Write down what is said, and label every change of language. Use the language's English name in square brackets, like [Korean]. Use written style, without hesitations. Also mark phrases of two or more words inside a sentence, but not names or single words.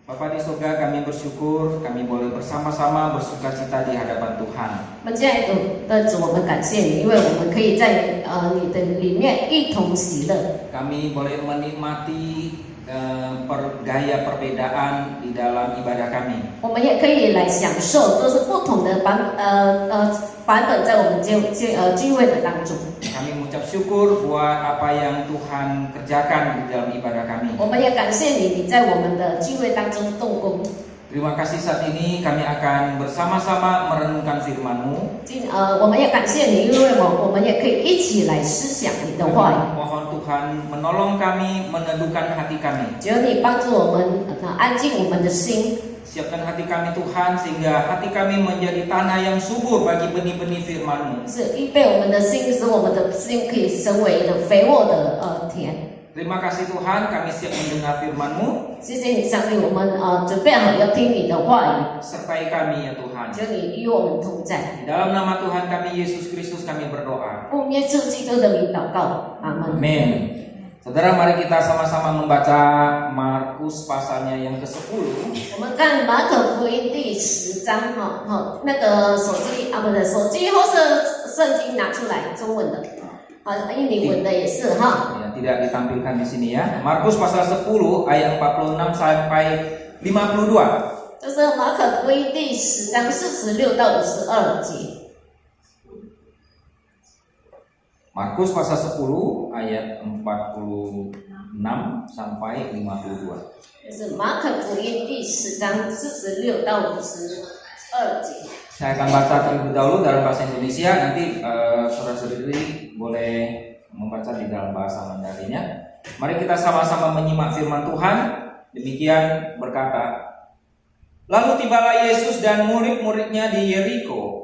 [Indonesian] Bapa di surga, kami bersyukur kami boleh bersama-sama bersukacita di hadapan Tuhan. [Chinese] 我们亲爱的主，我们感谢你，因为我们可以在你的里面一同喜乐。 [Indonesian] Kami boleh menikmati gaya perbedaan di dalam ibadah kami. [Chinese] 我们也可以来享受，就是不同的版本在我们聚会的当中。 [Indonesian] Kami mengucap syukur buat apa yang Tuhan kerjakan di dalam ibadah kami. [Chinese] 我们也感谢你，你在我们的聚会当中动工。 [Indonesian] Terima kasih saat ini kami akan bersama-sama merenungkan firman-Mu. [Chinese] 我们也感谢你，因为我们也可以一起来思想你的话语。 [Indonesian] Mohon Tuhan menolong kami, meneduhkan hati kami. [Chinese] 只有你帮助我们安静我们的心， [Indonesian] Siapkan hati kami Tuhan sehingga hati kami menjadi tanah yang subur bagi benih-benih firman-Mu. [Chinese] 是预备我们的心，使我们的心可以成为的肥沃的田。 [Indonesian] Terima kasih Tuhan, kami siap mendengar firman-Mu. [Chinese] 谢谢你，上帝，我们准备好要听你的话语， [Indonesian] Sertai kami ya Tuhan. [Chinese] 求你与我们同在。 [Indonesian] Di dalam nama Tuhan kami Yesus Kristus kami berdoa. [Chinese] 奉耶稣基督的名祷告，阿门。 [Indonesian] Amin. Saudara, mari kita sama-sama membaca Markus pasalnya yang ke-10. [Chinese] 我们看马可福音第10章，那个手机不是手机或是圣经拿出来，中文的，印尼文的也是哈。 [Indonesian] Ya, tidak ditampilkan di sini ya. Markus pasal 10 ayat 46 sampai 52. [Chinese] 就是马可福音第10章46到52节。 [Indonesian] Markus pasal 10 ayat 46 sampai 52. [Chinese] 就是马可福音第10章46到52节。 [Indonesian] Saya akan baca terlebih dahulu dalam bahasa Indonesia, nanti saudara-saudari boleh membaca di dalam bahasa Mandarinnya. Mari kita sama-sama menyimak firman Tuhan. Demikian berkata, lalu tibalah Yesus dan murid-muridnya di Yeriko.